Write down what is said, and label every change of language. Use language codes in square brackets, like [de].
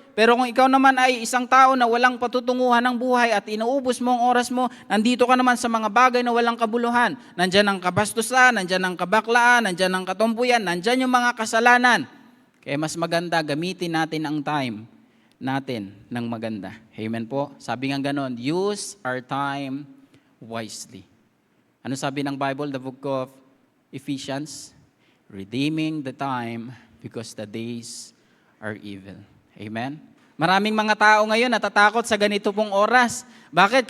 [tl] Pero kung ikaw naman ay isang tao na walang patutunguhan ng buhay at inuubos mo ang oras mo, nandito ka naman sa mga bagay na walang kabuluhan. Nandyan ang kabastusan, nandyan ang kabaklaan, nandyan ang katumpuyan, nandyan yung mga kasalanan. Kaya mas maganda, gamitin natin ang time natin ng maganda. Amen po? Sabi nga ganon, [en] use our time wisely. [tl] Ano sabi ng Bible, [en] the book of Ephesians? Redeeming the time because the days are evil. Amen? [tl] Maraming mga tao ngayon natatakot sa ganito pong oras. Bakit?